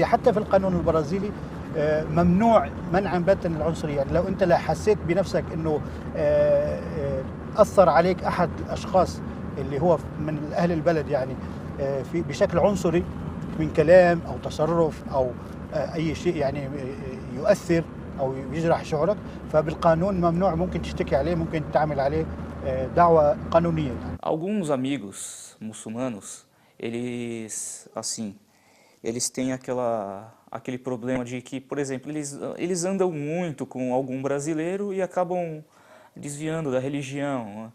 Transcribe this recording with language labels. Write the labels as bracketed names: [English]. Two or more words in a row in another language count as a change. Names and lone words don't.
[Arabic] حتى في القانون البرازيلي ممنوع منعا باتا العنصريه، يعني لو انت حسيت بنفسك انه اثر عليك احد الاشخاص اللي هو من اهل البلد يعني بشكل عنصري، من كلام أو تصرف أو أي شيء يعني يؤثر أو يجرح شعورك، فبالقانون ممنوع، ممكن تشتكي عليه، ممكن تعمل عليه دعوة قانونية. [Portuguese] Alguns amigos muçulmanos, eles têm aquele problema de que, por exemplo, eles andam muito com algum brasileiro e acabam desviando da religião.